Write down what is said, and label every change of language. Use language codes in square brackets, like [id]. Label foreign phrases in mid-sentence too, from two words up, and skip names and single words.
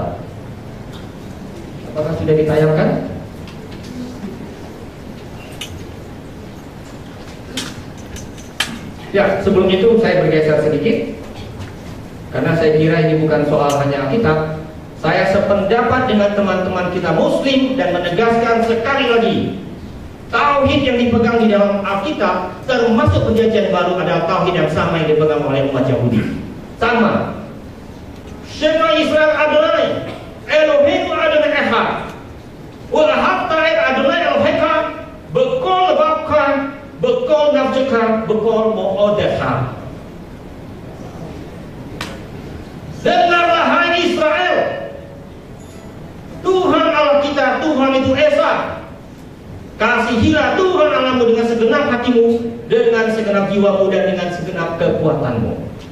[id] Apakah sudah ditayangkan? Ya, sebelum itu saya bergeser sedikit, karena saya kira ini bukan soal hanya Alkitab. Saya sependapat dengan teman-teman kita Muslim dan menegaskan sekali lagi, tauhid yang dipegang di dalam Alkitab termasuk Perjanjian Baru adalah tauhid yang sama yang dipegang oleh umat Yahudi. Sama. [he] שמע ישראל אדני, אלהינו אדני אחד, ואהבת את אדני אלהיך, בכל לבבך, בכל נפשך, בכל מאדך. [id] Dengarlah hai Israel, Tuhan Allah kita, Tuhan itu Esa. Kasihilah Tuhan Allahmu dengan segenap hatimu, dengan segenap jiwamu, dan dengan segenap kekuatanmu.